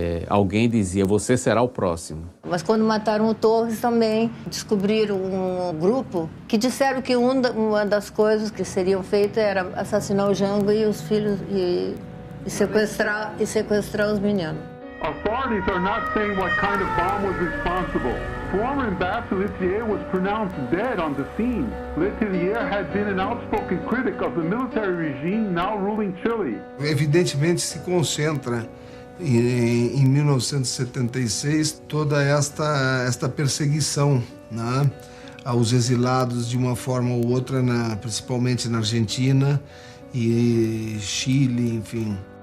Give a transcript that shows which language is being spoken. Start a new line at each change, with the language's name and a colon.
Portuguese: Alguém dizia, você será o próximo. Mas quando mataram o Torres também descobriram um grupo que disseram que uma das coisas que seriam feitas era assassinar o Jango e os filhos e sequestrar os meninos.
English: Authorities are not saying what kind of bomb was responsible. Former Ambassador Letelier was pronounced dead on the scene. Letelier had been an outspoken critic of the military regime now ruling Chile.
Portuguese: Evidentemente se concentra em 1976 toda esta perseguição, né, aos exilados de uma forma ou outra, principalmente na Argentina e Chile, enfim.